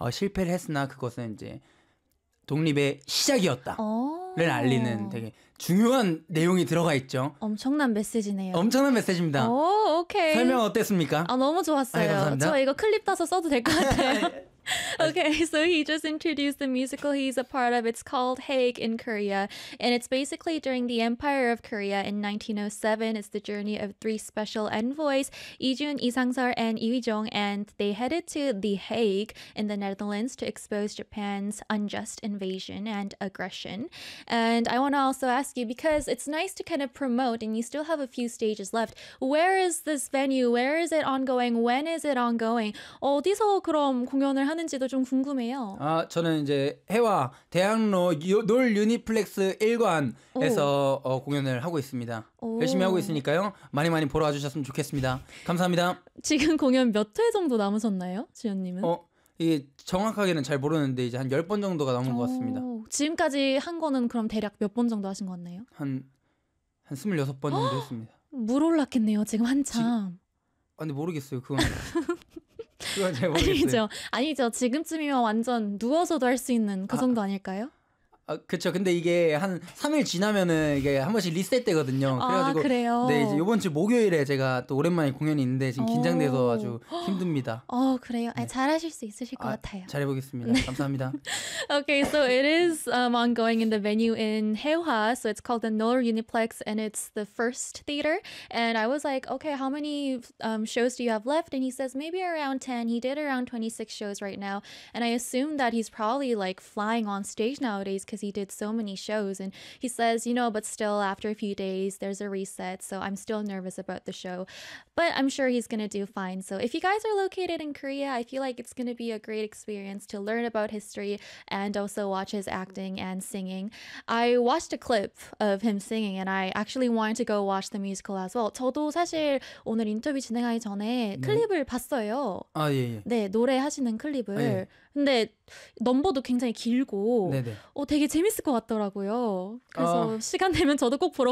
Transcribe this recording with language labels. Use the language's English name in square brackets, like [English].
[Korean] 실패를 했으나 그것은 이제 독립의 시작이었다를 알리는 되게 중요한 내용이 들어가 있죠. 엄청난 메시지네요. 엄청난 메시지입니다. 오, 오케이. 설명 어땠습니까? 아, 너무 좋았어요. 아, 저 이거 클립 따서 써도 될 것 같아요. [English] Okay, so he just introduced the musical he's a part of. It's called Haig in Korea, and it's basically during the Empire of Korea in 1907. It's the journey of three special envoys, Ijun, Isangseol, and Iwijong, and they headed to The Hague in the Netherlands to expose Japan's unjust invasion and aggression. And I want to also ask you, because it's nice to kind of promote, and you still have a few stages left, where is this venue? Where is it ongoing? When is it ongoing? [Korean] 어디서 그럼 공연을 하는지도 좀 궁금해요. 아, 저는 이제 해와 대학로 놀 유니플렉스 1관에서 공연을 하고 있습니다. 열심히 하고 있으니까요. 많이 많이 보러 와주셨으면 좋겠습니다. 감사합니다. 지금 공연 몇 회 정도 남으셨나요? 주연님은? 이게 정확하게는 잘 모르는데 이제 한 10번 정도가 남은 것 같습니다. 지금까지 한 거는 그럼 대략 몇 번 정도 하신 것 같나요? 한 26번 정도 했습니다. 물 올랐겠네요. 지금 한참. 근데 모르겠어요. 그건. 그건 잘 모르겠어요. 아니죠. 지금쯤이면 완전 누워서도 할 수 있는 그 정도 아닐까요? 그렇죠. 근데 이게 한 3일 지나면은 이게 한 번씩 리셋되거든요. 그래가지고 그래요. 네, 이제 이번 주 목요일에 제가 또 오랜만에 공연이 있는데 지금 긴장돼서 아주 힘듭니다. 그래요. 네. 잘하실 수 있으실 것 같아요. 잘해보겠습니다. 네. 감사합니다. [English] Okay, so it is ongoing in the venue in Haehwa. So it's called the Nol Uniplex, and it's the first theater. And I was like, okay, how many shows do you have left? And he says maybe around 10. He did around 26 shows right now, and I assume that he's probably like flying on stage nowadays. Because he did so many shows, and he says, you know, but still, after a few days, there's a reset, so I'm still nervous about the show, but I'm sure he's gonna do fine. So if you guys are located in Korea, I feel like it's gonna be a great experience to learn about history and also watch his acting and singing. I watched a clip of him singing, and I actually wanted to go watch the musical as well. [Korean] 저도 사실 오늘 인터뷰 진행하기 전에 클립을 봤어요. 아, 예, 예. 네, 노래 하시는 클립을. 아, 예. 근데 넘버도 굉장히 길고 네네. 되게 재밌을 것 같더라고요. 그래서 시간 되면 저도 꼭 보러